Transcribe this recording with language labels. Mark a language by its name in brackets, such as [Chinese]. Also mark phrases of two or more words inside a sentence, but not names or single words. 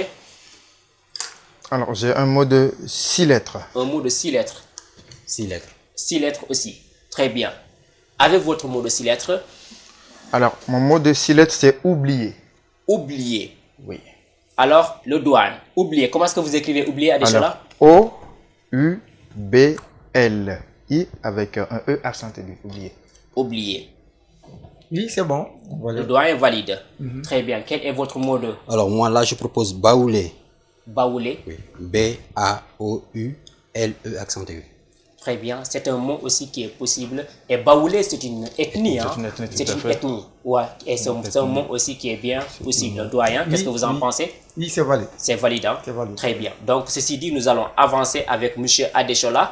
[French] Alors, j'ai un mot de 6 lettres. Un mot de 6 lettres. 6 lettres. 6 lettres aussi. Très bien. Avec votre mot de 6 lettres? Alors, mon mot de 6 lettres, c'est oublier. Oublier. Oui. Alors, le douane. Oublier. Comment est-ce que vous écrivez oublier à Adéchola? O-U-B-L-I avec un E accent aigu. Oublier. Oublier. Oui, c'est bon. Le doigt est valide. Très bien. Quel est votre mot de? Alors, moi, là, je propose baouler. Baouler. Oui. B-A-O-U-L-E accent aigu. Très bien. C'est un mot aussi qui est possible. Et baouler, c'est une ethnie. Hein? C'est une ethnie. Ouais. Et c'est un mot aussi qui est bien possible. Doyen, qu'est-ce que vous en pensez? Oui, c'est valide. C'est valide. Hein? Valide. Très bien. Donc, ceci dit, nous allons avancer avec M. Adéchola.